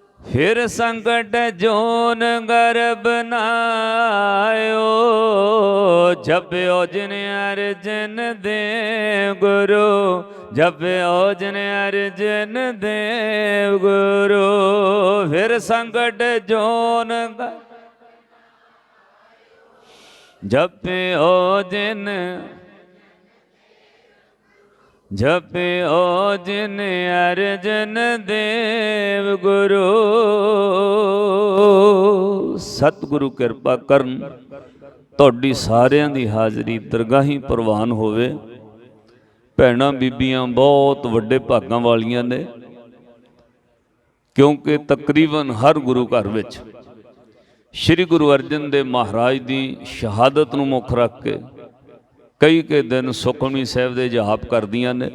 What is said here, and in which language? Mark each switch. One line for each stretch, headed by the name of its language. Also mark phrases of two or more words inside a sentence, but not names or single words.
Punjabi: ਫਿਰ ਸੰਕਟ ਜੋਨ ਗਰਭ ਨਾਯੋ, ਜਪ੍ਯੋ ਜਿਨ ਅਰਜਨ ਦੇਵ ਗੁਰੁ, ਜਪ੍ਯੋ ਜਿਨ ਅਰਜਨ ਦੇਵ ਗੁਰੁ। ਫਿਰ ਸੰਕਟ ਜੋਨ ਜਪ੍ਯੋ ਜਿਨ, ਜਪ੍ਯੋ ਜਿਨ ਅਰਜਨ ਦੇਵ ਗੁਰੁ। ਸਤਿਗੁਰੂ ਕਿਰਪਾ ਕਰਨ ਤੁਹਾਡੀ ਸਾਰਿਆਂ ਦੀ ਹਾਜ਼ਰੀ ਦਰਗਾਹੀ ਪ੍ਰਵਾਨ ਹੋਵੇ। ਭੈਣਾਂ ਬੀਬੀਆਂ ਬਹੁਤ ਵੱਡੇ ਭਾਗਾਂ ਵਾਲੀਆਂ ਨੇ, ਕਿਉਂਕਿ ਤਕਰੀਬਨ ਹਰ ਗੁਰੂ ਘਰ ਵਿੱਚ ਸ਼੍ਰੀ ਗੁਰੂ ਅਰਜਨ ਦੇਵ ਮਹਾਰਾਜ ਦੀ ਸ਼ਹਾਦਤ ਨੂੰ ਮੁੱਖ ਰੱਖ ਕੇ ਕਈ ਦਿਨ ਸੁਖਮਨੀ ਸਾਹਿਬ ਦੇ ਜਾਪ ਕਰਦੀਆਂ ਨੇ।